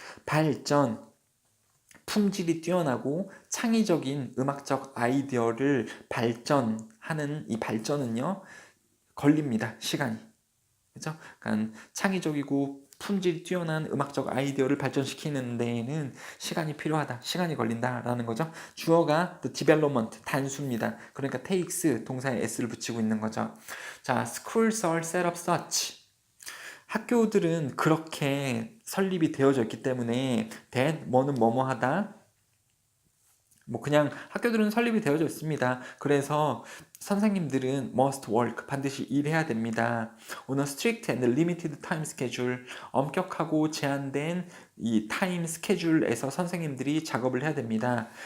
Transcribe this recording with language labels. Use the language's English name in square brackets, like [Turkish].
[Korean] 발전, 품질이 뛰어나고 창의적인 음악적 아이디어를 발전하는 이 발전은요, 걸립니다. 시간이. 그죠? 그러니까 창의적이고 품질이 뛰어난 음악적 아이디어를 발전시키는 데에는 시간이 필요하다. 시간이 걸린다라는 거죠. 주어가 [English] the development, [Korean] 단수입니다. 그러니까 takes, 동사에 s를 붙이고 있는 거죠. [English] 자, schools are set up such. [Korean] 학교들은 그렇게 설립이 되어져 있기 때문에 that 뭐는 뭐뭐 하다. 뭐 그냥 학교들은 설립이 되어져 있습니다. 그래서 선생님들은 [English] must work, [Korean] 반드시 일해야 됩니다. [English] On a strict and limited time schedule, [Korean] 엄격하고 제한된 이 타임 스케줄에서 선생님들이 작업을 해야 됩니다.